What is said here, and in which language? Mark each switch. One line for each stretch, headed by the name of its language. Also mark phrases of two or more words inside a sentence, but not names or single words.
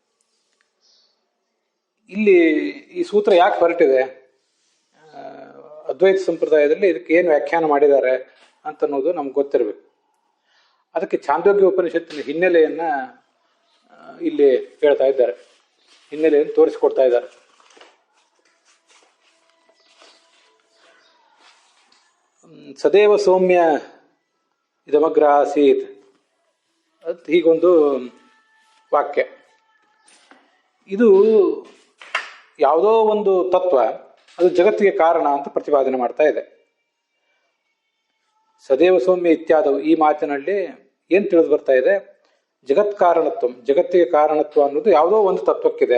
Kannada: ಇಲ್ಲಿ ಈ ಸೂತ್ರ ಯಾಕೆ ಹೊರಟಿದೆ, ಅದ್ವೈತ ಸಂಪ್ರದಾಯದಲ್ಲಿ ಇದಕ್ಕೆ ಏನು ವ್ಯಾಖ್ಯಾನ ಮಾಡಿದ್ದಾರೆ ಅಂತನ್ನೋದು ನಮ್ಗೆ ಗೊತ್ತಿರಬೇಕು. ಅದಕ್ಕೆ ಛಾಂದೋಗ್ಯ ಉಪನಿಷತ್ತಿನ ಹಿನ್ನೆಲೆಯನ್ನ ಇಲ್ಲಿ ಹೇಳ್ತಾ ಇದ್ದಾರೆ, ಹಿನ್ನೆಲೆಯನ್ನು ತೋರಿಸಿಕೊಡ್ತಾ ಇದ್ದಾರೆ.
Sanskrit: ಸದೇವ ಸೌಮ್ಯ ಇದಮಗ್ರ ಆಸೀತ್
Kannada: ಅಂತ ಹೀಗೊಂದು ವಾಕ್ಯ. ಇದು ಯಾವುದೋ ಒಂದು ತತ್ವ ಅದು ಜಗತ್ತಿಗೆ ಕಾರಣ ಅಂತ ಪ್ರತಿಪಾದನೆ ಮಾಡ್ತಾ ಇದೆ.
Sanskrit: ಸದೇವ ಸೌಮ್ಯ
Kannada: ಇತ್ಯಾದವು ಈ ಮಾತಿನಲ್ಲಿ ಏನ್ ತಿಳಿದು ಬರ್ತಾ ಇದೆ, ಜಗತ್ ಕಾರಣತ್ವ, ಜಗತ್ತಿಗೆ ಕಾರಣತ್ವ ಅನ್ನೋದು ಯಾವುದೋ ಒಂದು ತತ್ವಕ್ಕಿದೆ.